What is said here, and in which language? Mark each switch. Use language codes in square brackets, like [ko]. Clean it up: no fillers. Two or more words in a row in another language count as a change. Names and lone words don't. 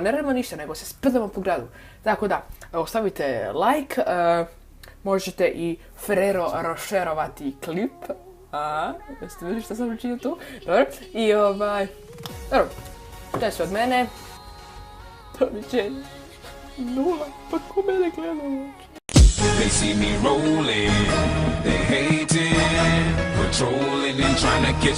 [hr] Ne radimo ništa, nego se sprdamo po gradu. Tako da, ostavite like, možete i Ferrero rošerovati klip. Jeste vidjeli što sam učinio tu? Dobro, i dobro, to je sve od mene. Doviđenja. 0, pa ko mene gleda? [en] They see me rolling, they hating, patrolling and trying to catch